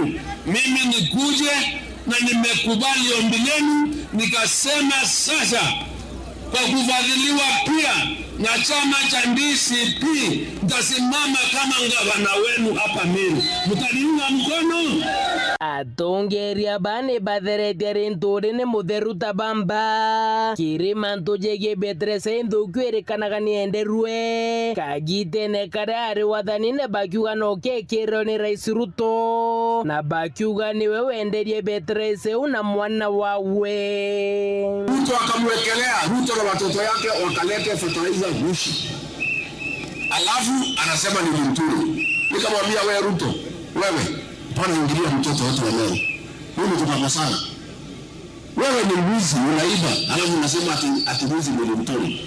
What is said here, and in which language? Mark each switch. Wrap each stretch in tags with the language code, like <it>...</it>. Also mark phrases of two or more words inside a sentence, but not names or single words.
<sw>Mimi nikuje na nimekubali ombi lenu, nikasema sasa kwa kufadhiliwa pia na chama cha DCP nitasimama kama gavana wenu hapa Meru. Mtaniunga mkono?</sw> <mer>Atongeria bane batheretia Linturi ni mutheru tabamba kirima ntujege betrese nthuku irikanaga nienderwe kagitene karia ari wathanine bakiuga no kekirwo ni rais Ruto na bakiuga niwe wenderie betrese una mwana wawe.</mer> <sw>Ruto akamwekelea Ruto na watoto yake wakalete fertilizer gushi, alafu anasema ni Linturi. Nikamwambia wewe Ruto, wewe pana ingilia mtoto wetu wa leo. Mimi tunakosana. Wewe ni mwizi, unaiba, alafu unasema ati mwizi ni Linturi.</sw>